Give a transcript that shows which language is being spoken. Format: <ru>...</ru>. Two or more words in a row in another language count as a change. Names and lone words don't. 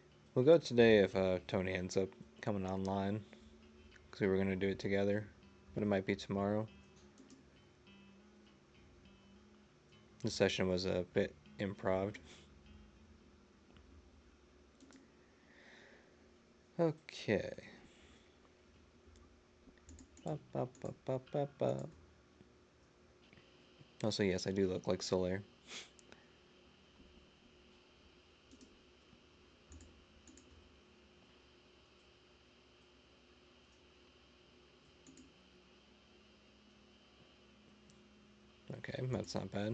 <en>We'll go today if Tony ends up coming online, because we were gonna do it together, but it might be tomorrow. The session was a bit improv. Okay. Ba, ba, ba, ba, ba, ba. Also, yes, I do look like Solaire. Okay, that's not bad.</en>